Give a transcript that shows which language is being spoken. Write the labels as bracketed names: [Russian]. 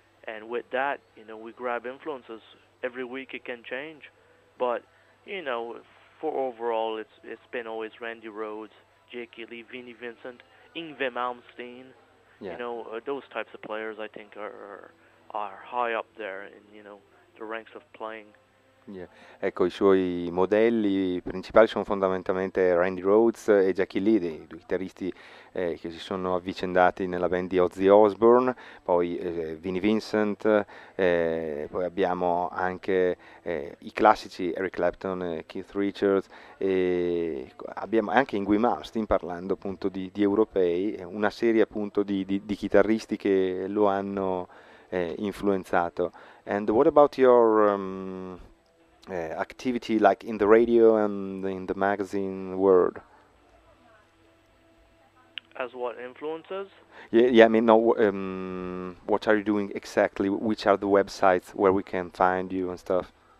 [English] And with that, you know, we grab influences. Every week it can change. But, you know, for overall, it's been always Randy Rhoads, Jake Ely, Vinnie Vincent, Yngwie Malmsteen. Yeah. You know, those types of players, I think, are high up there in, you know, the ranks of playing. Yeah. [Italian] Ecco, i suoi modelli principali sono fondamentalmente Randy Rhoads e Jackie Lee, dei due chitarristi che si sono avvicendati nella band di Ozzy Osbourne, poi Vinnie Vincent, poi abbiamo anche i classici Eric Clapton, Keith Richards, e abbiamo anche Yngwie Malmsteen, parlando appunto di europei, una serie appunto di chitarristi che lo hanno influenzato. [English] And what about your activity, like in the radio and in the magazine world? As what influences? Yeah, I mean, no, what are you doing exactly? Which are the websites where we can find you and stuff?